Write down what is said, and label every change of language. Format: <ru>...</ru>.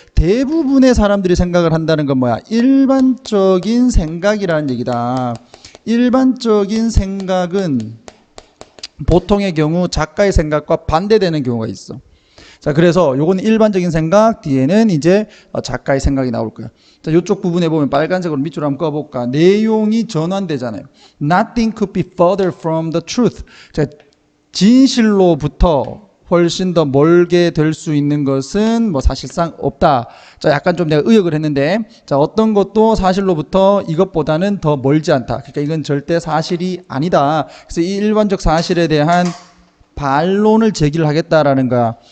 <ko>대부분의 사람들이 생각을 한다는 건 뭐야? 일반적인 생각이라는 얘기다. 일반적인 생각은 보통의 경우 작가의 생각과 반대되는 경우가 있어. 자, 그래서 요건 일반적인 생각, 뒤에는 이제 작가의 생각이 나올 거야. 자, 이쪽 부분에 보면 빨간색으로 밑으로 한번 꺼볼까. 내용이 전환되잖아요.</ko> <en>Nothing could be further from the truth.</en> <ko>자, 진실로부터 훨씬 더 멀게 될 수 있는 것은 사실상 없다. 자, 약간 좀 내가 의역을 했는데, 자, 어떤 것도 사실로부터 이것보다는 더 멀지 않다. 그러니까 이건 절대 사실이 아니다. 그래서 이 일반적 사실에 대한 반론을 제기를 하겠다라는 거야.</ko>